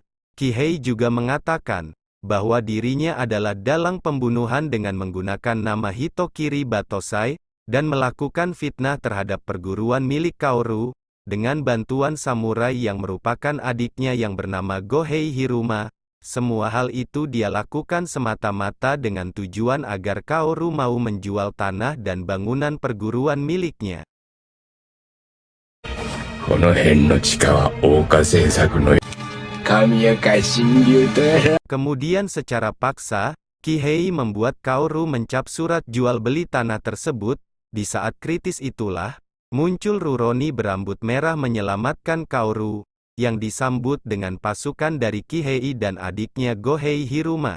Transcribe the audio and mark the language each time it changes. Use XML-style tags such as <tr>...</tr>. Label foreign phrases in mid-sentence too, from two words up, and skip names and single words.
<id>Kihei juga mengatakan, bahwa dirinya adalah dalang pembunuhan dengan menggunakan nama Hitokiri Batosai, dan melakukan fitnah terhadap perguruan milik Kaoru, dengan bantuan samurai yang merupakan adiknya yang bernama Gohei Hiruma. Semua hal itu dia lakukan semata-mata dengan tujuan agar Kaoru mau menjual tanah dan bangunan perguruan miliknya.</id> <ja>この辺の地下は大岡製作の神谷会新流とやら</ja> <id>Kemudian secara paksa, Kihei membuat Kaoru mencap surat jual beli tanah tersebut. Di saat kritis itulah, muncul Rurouni berambut merah menyelamatkan Kaoru, yang disambut dengan pasukan dari Kihei dan adiknya Gohei Hiruma.</id>